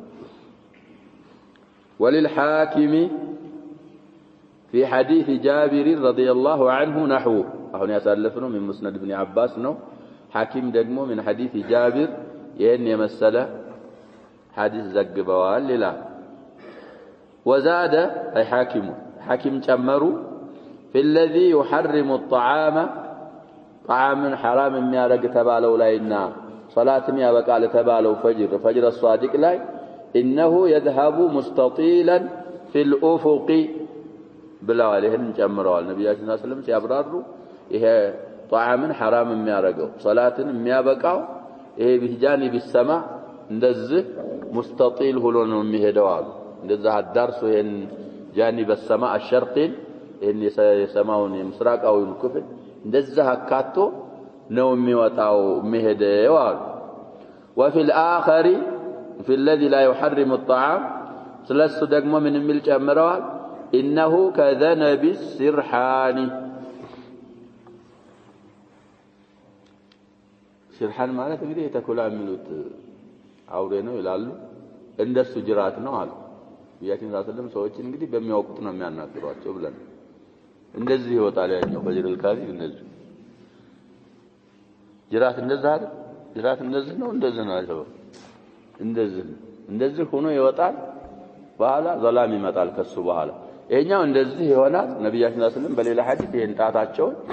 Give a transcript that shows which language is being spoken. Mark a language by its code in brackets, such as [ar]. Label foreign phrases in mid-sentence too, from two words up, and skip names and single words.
[ar] وللحاكم في حديث جابر رضي الله عنه نحوه [am] አሁን ያሳለፍነው [ar] من مسند ابن عباس [am] ነው حاكم ደግሞ [ar] من حديث جابر [am] ይሄን የመሰለ حديث ዘግበዋል ይላል [ar] وزاد أي حاكم [am] ጨመሩ [ar] في الذي يحرم الطعام طعام حرام [am] የሚያረግ ተባለው ላይና ሶላትም ያበቃል ተባለው [ar] فجر الصادق [am] ላይ [ar] إنه يذهب مستطيلا في الأفق [am] ብለዋል ይሄን ጨምረዋል ነብያችን ሰለላሁ ዐለይሂ ወሰለም ሲያብራሩ ይሄ [ar] طعام حرام [am] የሚያረገው ሶላትን የሚያበቃው ይሄ ቢጃኒ ቢሰማ እንደዚህ مستطيل ሆኖ ነው የሚሄደው አሉ እንደዛ አዳርሶ ይሄን ጃኒ በሰማ الشرقين ይሄን የሰማውን የምስራቃዊውን ክፍል እንደዛ አካቶ ነው የሚወጣው የሚሄደው አሉ [ar] وفي الآخر في الذي لا يحرم الطعام [am] ስለሱ ደግሞ ምን የሚል ጨምረዋል [ar] إنه كذنب السرحان [am] سرحان ማለት እንግዲህ የተኩላ የሚሉት አውሬ ነው ይላሉ እንደሱ ጅራት ነው አሉ ያችን ሰለም ሰዎችን እንግዲህ በሚያውቁት ነው የሚያናግሯቸው ብለን እንደዚህ ይወጣል ያኛው [ar] فجر الكاذب [am] እንደዚህ ጅራት እንደዛ አይደል ጅራት እንደዚህ ነው እንደዚህ ነው አይተው እንደዚህ ሆኖ ይወጣል በኋላ ዘላም ይመጣል ከሱ በኋላ ይሄኛው እንደዚህ ይሆናል ነብያችን ሰለላሁ በሌላ ሐዲስ ይሄን ጣታቸው